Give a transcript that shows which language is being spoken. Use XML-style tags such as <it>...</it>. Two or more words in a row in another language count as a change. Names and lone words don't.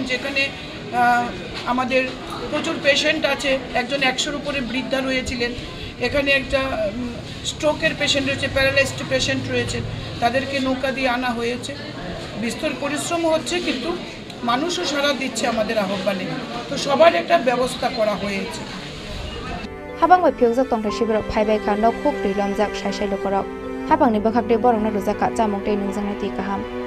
<bn>যেখানে আমাদের প্রচুর পেশেন্ট আছে, একজন 100-র উপরে বৃদ্ধা রয়েছিলেন, এখানে একটা স্ট্রোকের পেশেন্ট রয়েছে, প্যারালাইজড পেশেন্ট রয়েছে, তাদেরকে নৌকা দিয়ে আনা হয়েছে। বিস্তর পরিশ্রম হচ্ছে, কিন্তু মানুষও সাড়া দিচ্ছে আমাদের আহ্বানে, তো সবার একটা ব্যবস্থা করা হয়েছে।</bn> <brx>হাবাং বাই ফিয়ক জাক তংথাই শিবিরক ফাইবাই খা নখুক রিলম জাক সাইসাই লোকরক হাবাংনি বখাকদে বরংনা রুজাকা চামংতে নুংজাংনা তি কাহাम।</brx>